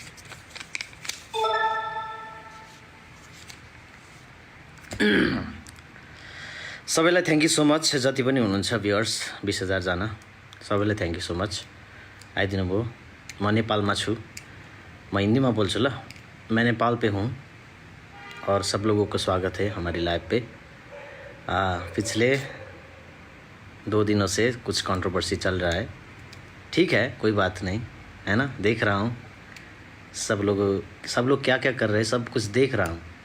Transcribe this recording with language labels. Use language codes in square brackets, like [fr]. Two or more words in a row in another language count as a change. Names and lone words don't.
[en] सबैलाई thank you so much. [ne] जति पनि हुनुहुन्छ भ्युअर्स 20,000 जना, सबैलाई [en] thank you so much. [ne] आइदिनु भयो. म नेपालमा छु. म हिन्दीमा बोल्छु ल. [hi] मैं नेपाल पे हूँ और सब लोगों को स्वागत है हमारी लाइव पे. पिछले 2 दिनों से कुछ कंट्रोवर्सी चल रहा है. ठीक है, कोई बात नहीं, है ना. देख रहा हूँ सब लोग क्या क्या कर रहे हैं, सब कुछ देख रहा हूँ.